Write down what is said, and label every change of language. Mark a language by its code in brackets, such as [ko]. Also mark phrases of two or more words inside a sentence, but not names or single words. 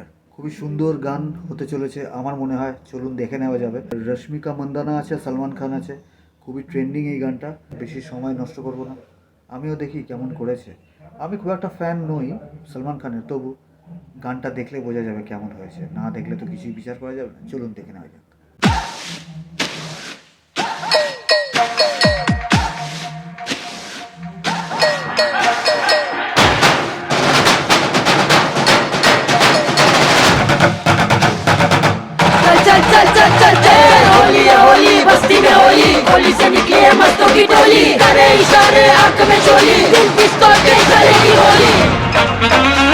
[bn] খুবই সুন্দর গান হতে চলেছে আমার মনে হয়, চলুন দেখে নেওয়া যাবে। রশ্মিকা মন্দানা আছে, সলমান খান আছে, খুবই ট্রেন্ডিং এই গানটা। বেশি সময় নষ্ট করব না, আমিও দেখি কেমন করেছে। আমি খুব একটা ফ্যান নই সলমান খানের, তবু গানটা দেখলে বোঝা যাবে কেমন হয়েছে, না দেখলে তো কিছুই বিচার করা যাবে না। চলুন দেখে নেওয়া যাক। [hi] चल चल चल चल चल चल होली है होली बस्ती में होली होली से निकली है मस्तों की टोली करे इशारे आंख में चोली दिल पिस्तौल पे चलेगी होली